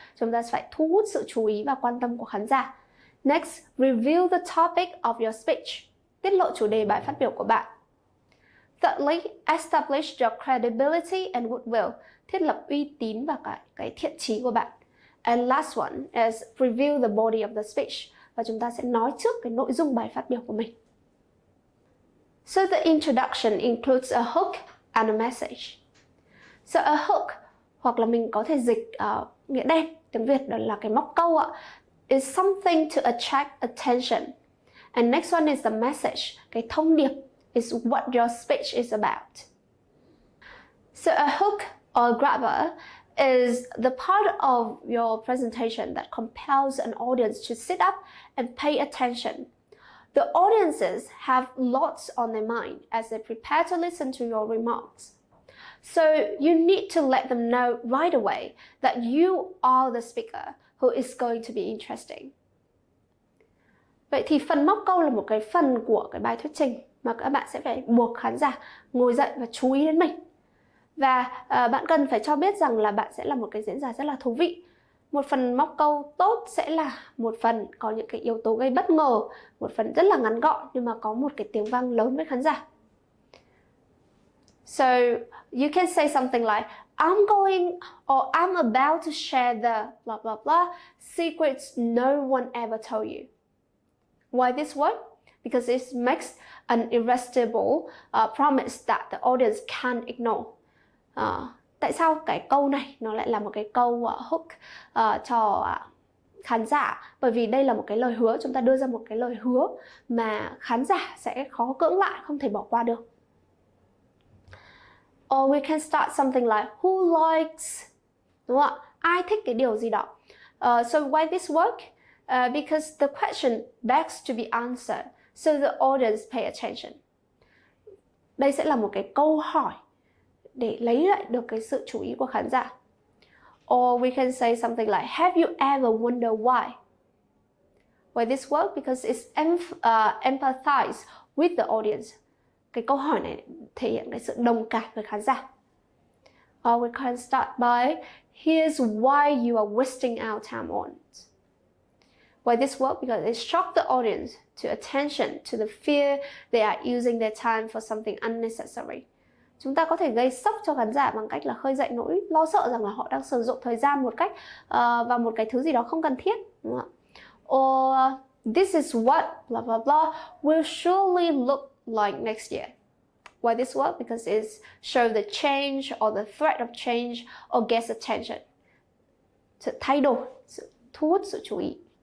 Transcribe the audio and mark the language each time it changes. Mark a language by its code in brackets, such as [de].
[vi] Chúng ta phải thu hút sự chú ý và quan tâm của khán giả. [en] Next, reveal the topic of your speech. [vi] Tiết lộ chủ đề bài phát biểu của bạn. [en] Thirdly, establish your credibility and goodwill. [vi] Thiết lập uy tín và cái thiện chí của bạn. [en] And last one is reveal the body of the speech. [vi] Và chúng ta sẽ nói trước cái nội dung bài phát biểu của mình. [en] So the introduction includes a hook and a message. So a hook, [vi] hoặc là mình có thể dịch nghĩa đen tiếng Việt đó là cái móc câu ạ, [en] is something to attract attention. And next one is the message, [vi] cái thông điệp [en] is what your speech is about. So a hook or grabber is the part of your presentation that compels an audience to sit up and pay attention. The audiences have lots on their mind as they prepare to listen to your remarks. So you need to let them know right away that you are the speaker who is going to be interesting. [vi] Vậy thì phần móc câu là một cái phần của cái bài thuyết trình mà các bạn sẽ phải buộc khán giả ngồi dậy và chú ý đến mình. Và bạn cần phải cho biết rằng là bạn sẽ là một cái diễn giả rất là thú vị. Một phần móc câu tốt sẽ là một phần có những cái yếu tố gây bất ngờ, một phần rất là ngắn gọn nhưng mà có một cái tiếng vang lớn với khán giả. [en] So you can say something like, I'm going or I'm about to share the blah blah blah secrets no one ever told you. Why this word? Because it makes an irresistible promise that the audience can't ignore. [vi] Tại sao cái câu này nó lại là một cái câu hook cho khán giả, bởi vì đây là một cái lời hứa, chúng ta đưa ra một cái lời hứa mà khán giả sẽ khó cưỡng lại, không thể bỏ qua được. [en] Or we can start something like who likes, [vi] đúng không ạ? Ai thích cái điều gì đó. [en] So why this work? Because the question begs to be answered, so the audience pay attention. [vi] Đây sẽ là một cái câu hỏi để lấy lại được cái sự chú ý của khán giả. [en] Or we can say something like, have you ever wondered why? Why this work? Because it's empathize with the audience. [vi] Cái câu hỏi này thể hiện cái sự đồng cảm với khán giả. [en] Or we can start by, here's why you are wasting our time on. Why this work? Because it shocked the audience to attention to the fear they are using their time for something unnecessary. [vi] Chúng ta có thể gây sốc cho khán giả bằng cách là khơi dậy nỗi lo sợ rằng là họ đang sử dụng thời gian một cách vào một cái thứ gì đó không cần thiết, đúng không ạ? [en] Or this is what blah blah blah will surely look like next year. Why this work? Because it shows the change or the threat of change or gets attention. [vi] Sự thay đổi, sự thu hút sự chú ý.